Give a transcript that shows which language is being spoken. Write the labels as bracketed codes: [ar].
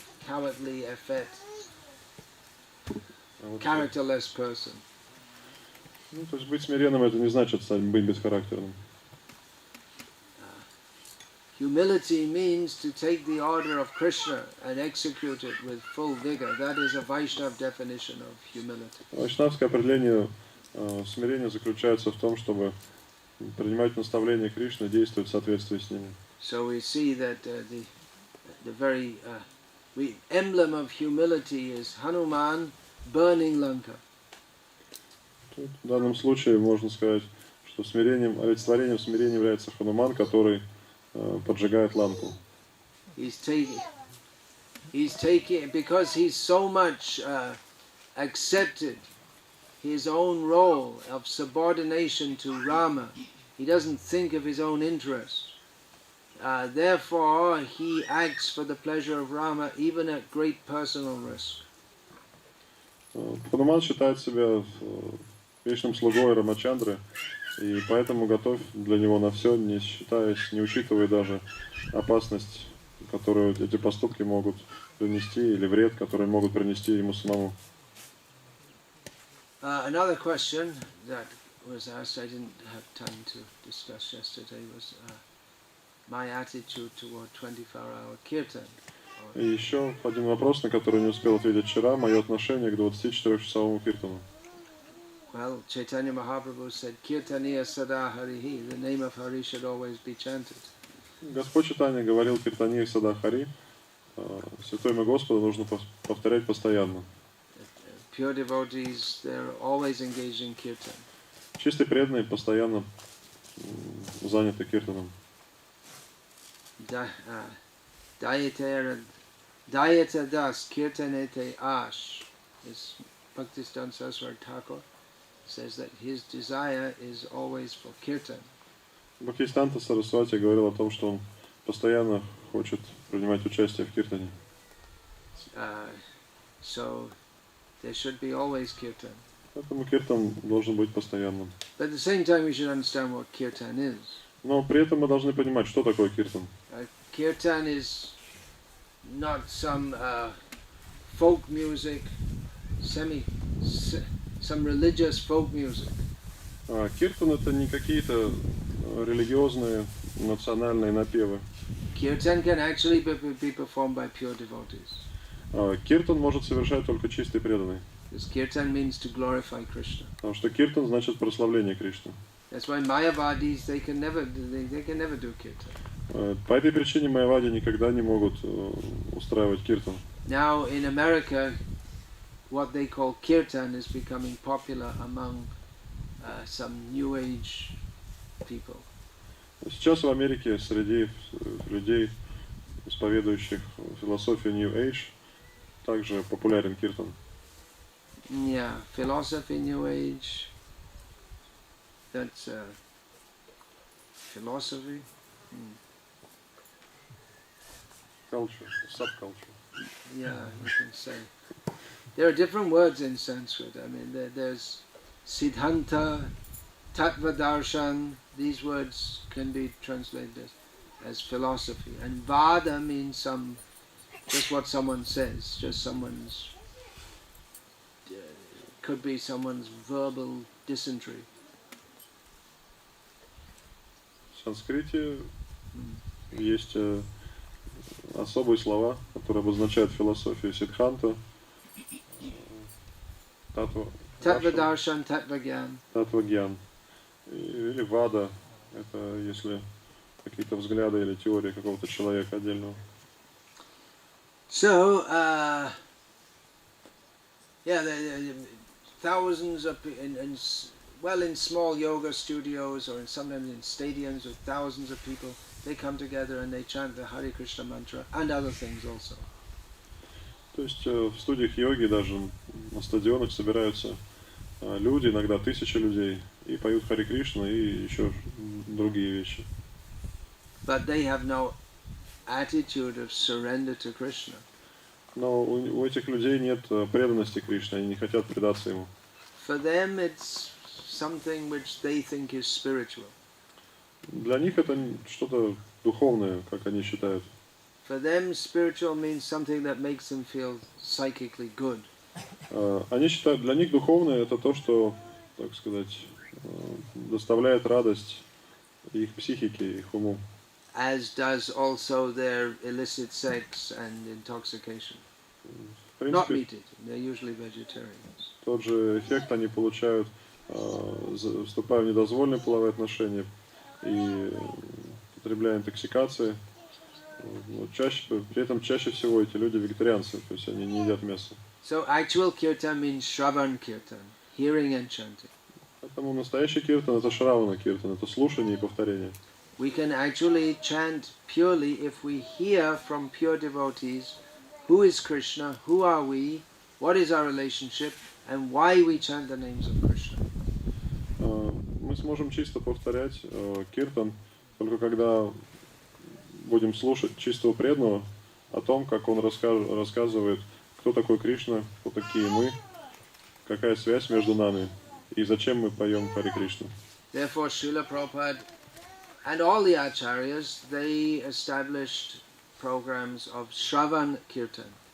[en] Cowardly, effete, characterless person. [ru] Ну, то есть быть смиренным это не значит быть бесхарактерным. [en] Humility means to take the order of Krishna and execute it with full vigor. That is a Vaishnava definition of humility. [ru] Вайшнавское определение смирения заключается в том, чтобы принимать наставления Кришны и действовать в соответствии с ними. [en] So we see that the very emblem of humility is Hanuman burning Lanka. [ru] Тут, в данном случае можно сказать, что олицетворением смирения является Хануман, который поджигает Ланку. [en] He's taking because he's so much accepted his own role of subordination to Rama. He doesn't think of his own interest. Therefore, he acts for the pleasure of Rama, even at great personal risk. [ru] Хануман считает себя вечным слугой Рамачандры, и поэтому готов для него на все, не учитывая даже опасность, которую эти поступки могут принести, или вред, который могут принести ему самому. [en] Another question that was asked, I didn't have time to discuss yesterday, was my attitude toward 24-hour kirtan. [ru] И еще один вопрос, на который не успел ответить вчера, мое отношение к 24-часовому киртану. [en] Well, Chaitanya Mahaprabhu said, [sa] Kirtaniya sada harihi, [en] the name of Hari should always be chanted. [ru] Господь Чайтанья говорил [sa] Киртания сада Хари, [ru] святой имя Господа нужно повторять постоянно. [en] Pure devotees, they're always engaged in kirtan. [ru] Чистые преданные постоянно заняты киртаном. Dayata das kirtanete ash. [en] This Bhakti-Siddhanta Saraswati Thakur says that his desire is always for kirtan. [ru] Бхакти-Сиддханта Сарасвати говорил о том, что он постоянно хочет принимать участие в киртане. [en] So there should be always kirtan. [ru] Поэтому киртан должен быть постоянным. [en] But at the same time, we should understand what kirtan is. [ru] Но при этом мы должны понимать, что такое киртан. [en] Kirtan is not some folk music, some religious folk music. [ru] Киртан это не какие-то религиозные национальные напевы. [en] Kirtan can actually be performed by pure devotees. [ru] Киртан может совершать только чистый преданный. [en] Because kirtan means to glorify Krishna. [ru] Потому что киртан значит прославление Кришны. [en] That's why Mayavadis they can never do kirtan. [ru] По этой причине майявади никогда не могут устраивать киртан. [en] Now in America, what they call kirtan is becoming popular among some New Age people. [ru] Сейчас в Америке среди людей исповедующих философию New Age, также популярен киртан. [en] Yeah, philosophy, New Age. That's philosophy. Culture, subculture. Yeah, you can say. There are different words in Sanskrit. I mean, there's Siddhanta, Tattva Darshan. These words can be translated as philosophy. And Vada means just what someone says, just someone's, could be someone's verbal dysentery. [ru] В санскрите есть особые слова, которые обозначают философию Сиддханта, [sa] Tattva Darshan, Tattva Gyan. Tattva Gyan. [ru] Или Вада, это если какие-то взгляды или теории какого-то человека отдельного. [en] So, yeah, thousands of in small yoga studios or sometimes in stadiums with thousands of people, they come together and they chant the Hare Krishna mantra and other things also. [ru] То есть в студиях йоги даже на стадионах собираются люди, иногда тысячи людей, и поют Харе Кришна и еще другие вещи. [en] But they have no attitude of surrender to Krishna. [ru] Но у этих людей нет преданности Кришне, они не хотят предаться ему. [en] For them it's something which they think is spiritual. [ru] Для них это что-то духовное, как они считают. [en] For them spiritual means something that makes them feel psychically good. [ru] Они считают, для них духовное это то, что, так сказать, доставляет радость их психике, их уму. [en] As does also their illicit sex and intoxication. Not meat eating, they're usually vegetarians. [ru] Тот же эффект они получают, вступая в недозволенные половые отношения и потребляя интоксикации. При этом чаще всего эти люди вегетарианцы, то есть они не едят мясо. [en] So actual kirtan means Shravan kirtan, hearing and chanting. [ru] Поэтому настоящий киртан это шравана киртан, это слушание и повторение. [en] We can actually chant purely if we hear from pure devotees who is Krishna, who are we, what is our relationship, and why we chant the names of Krishna. [ru] Мы сможем чисто повторять киртан, только когда будем слушать чистого преданного о том, как он рассказывает, кто такой Кришна, кто такие мы, какая связь между нами и зачем мы поем Харе Кришну. [en] Therefore, Srila Prabhupada and all the acharyas, they established programs of Shravan Kirtan.